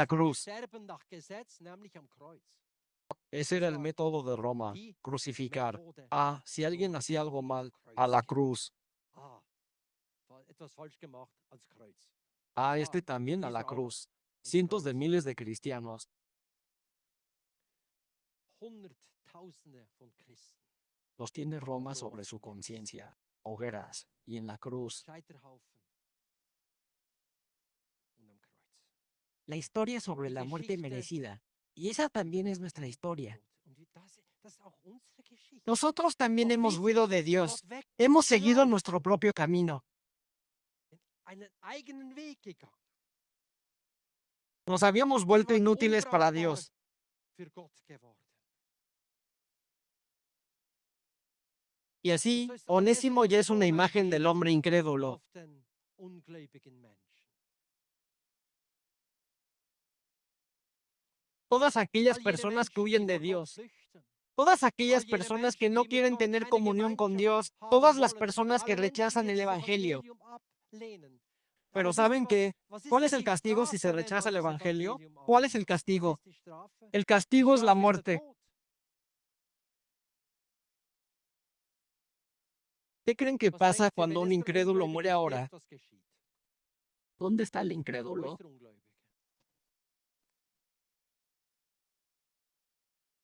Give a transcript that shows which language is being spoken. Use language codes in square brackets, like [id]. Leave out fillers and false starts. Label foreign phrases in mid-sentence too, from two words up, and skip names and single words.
[de] muss [es] cruz. [de] sterben nach Gesetz, nämlich am Kreuz. [es] Ese [de] Das [es] era el [de] war [es] método de Roma, [de] die [es] crucificar. [de] Methode [es] Ah, si alguien [de] Roms, [es] hacía algo mal, [de] am [es] a la [de] Kreuz gehen. [es] cruz. [de] Ah, etwas falsch gemacht, ans Kreuz. Ah, Ah, [es] este también a la [de] dieser auch [es] cruz. [de] ans [es] Cientos de [de] Kreuz. [es] miles de cristianos, [de] Hunderttausende von Christen. [es] los tiene Roma [de] Verloren [es] sobre su [de] sind jetzt. [es] conciencia, hogueras, y en la cruz. [de] Scheiterhaufen und am Kreuz. [es] La historia sobre [de] Die [es] la muerte [de] Geschichte [es] merecida. Y esa también es nuestra [de] vom [es] historia. [de] Tod. Und das ist auch unsere Geschichte. [es] Nosotros también [de] Ob [es] hemos [de] wie [es] huido [de] viel [es] de Dios. [de] Gott [es] Hemos seguido [de] weggelaufen, [es] nuestro propio camino. [de] einen eigenen Weg gegangen. [es] Nos habíamos [de] Wir [es] vuelto [de] waren [es] inútiles para [de] unbrauchbar [es] Dios. [de] für Gott geworden. [es] Y [de] Und [es] así, [de] so ist [es] Onésimo ya es [de] Onesimus [es] una [de] so ein [es] imagen del [de] Bild [es] hombre incrédulo. [de] auf den ungläubigen Menschen. [es] Todas aquellas [de] All jene [es] personas que [de] Menschen, [es] huyen [de] die [es] de [de] vor Gott [es] Dios. [de] flüchten. [es] Todas [de] All [es] aquellas [de] jene [es] personas que [de] Menschen, [es] no [de] die mit [es] quieren [de] Gott [es] tener [de] keine [es] comunión con [de] Gemeinschaft [es] Dios. [de] haben [es] Todas las [de] wollen. [es] personas que [de] Alle Menschen, die [es] rechazan el [de] jetzt das [es] Evangelio. [de] Evangelium ablehnen. [es] Pero [de] Aber wisst [es] ¿saben [de] ihr, [es] qué? [de] was ist [es] ¿Cuál es [de] denn [es] el [de] die [es] castigo si se [de] Strafe, wenn [es] rechaza [de] man [es] el [de] das [es] Evangelio? [de] Evangelium [es] ¿Cuál es el [de] ablehnt? Was [es] castigo? [de] ist die Strafe? [es] El [de] Die [es] castigo es la [de] Strafe ist der [es] muerte. [de] Tod. [es] ¿Qué creen que [de] Was [es] pasa [de] denkt ihr, [es] cuando [de] wenn [es] un [de] jetzt der [es] incrédulo muere [de] Ungläubige [es] ahora? [de] stirbt, was geschieht? [es] ¿Dónde está el [de] Wo [es] incrédulo? [de] ist der Ungläubige?